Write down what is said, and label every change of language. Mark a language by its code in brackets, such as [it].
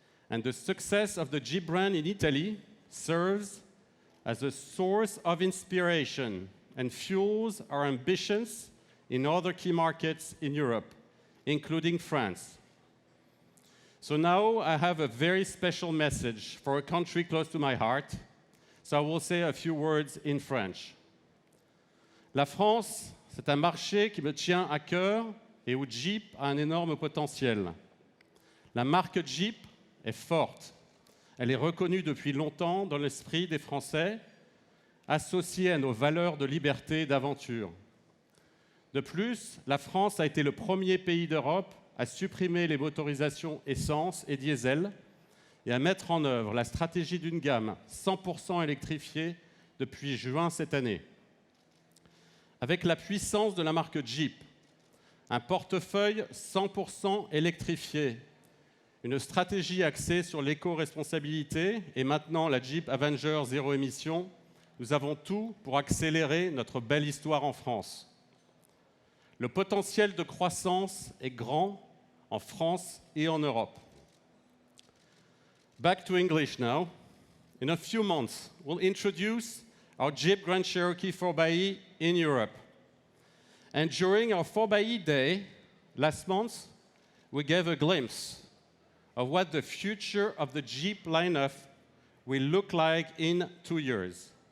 [en] And the success of the Jeep brand in Italy serves as a source of inspiration and fuels our ambitions in other key markets in Europe, including France. So now I have a very special message for a country close to my heart, so I will say a few words in French. [fr] La France, c'est un marché qui me tient à cœur et où Jeep a un énorme potentiel. La marque Jeep est forte. Elle est reconnue depuis longtemps dans l'esprit des Français, associée à nos valeurs de liberté et d'aventure. De plus, la France a été le premier pays d'Europe à supprimer les motorisations essence et diesel et à mettre en œuvre la stratégie d'une gamme 100% électrifiée depuis juin cette année. Avec la puissance de la marque Jeep, un portefeuille 100% électrifié, une stratégie axée sur l'éco-responsabilité et maintenant la Jeep Avenger zéro émission, nous avons tout pour accélérer notre belle histoire en France. Le potentiel de croissance est grand en France et en Europe. [en] Back to English now. In a few months, we'll introduce our Jeep Grand Cherokee 4xe in Europe. And during our 4xe day last month, we gave a glimpse of what the future of the Jeep lineup will look like in 2 years.